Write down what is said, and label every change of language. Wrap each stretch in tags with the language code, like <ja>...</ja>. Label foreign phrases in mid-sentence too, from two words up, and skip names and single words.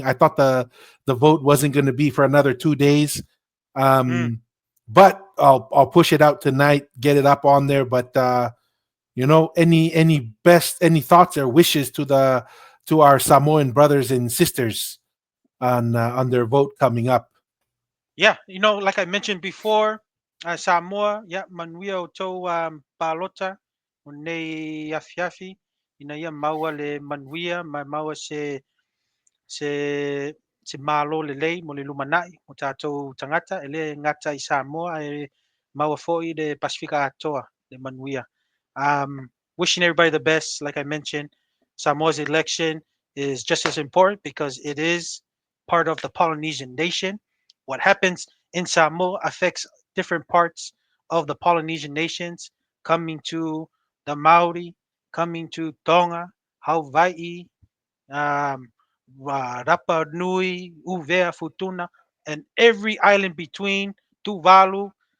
<en>I thought the vote wasn't going to be for another 2 days, but I'll push it out tonight. Get it up on there. But any thoughts or wishes to our Samoan brothers and sisters on their vote coming up? Yeah, like I mentioned before,</en> <sm>Samoa, yeah, manuia o tau palota, o nei afiafi, ina ia maua le manuia, maua se malo lelei mo le lumanai o tātou tangata, e le ngata I Samoa, e maua fo'i le Pasifika atoa, le manuia.</sm> <en>Wishing everybody the best, like I mentioned. Samoa's election is just as important because it is part of the Polynesian nation. What happens in Samoa affects different parts of the Polynesian nations, coming to the Maori, coming to Tonga, Hawaii, um, Rapa Nui, Uvea, Futuna, and every island between, Tuvalu.</en>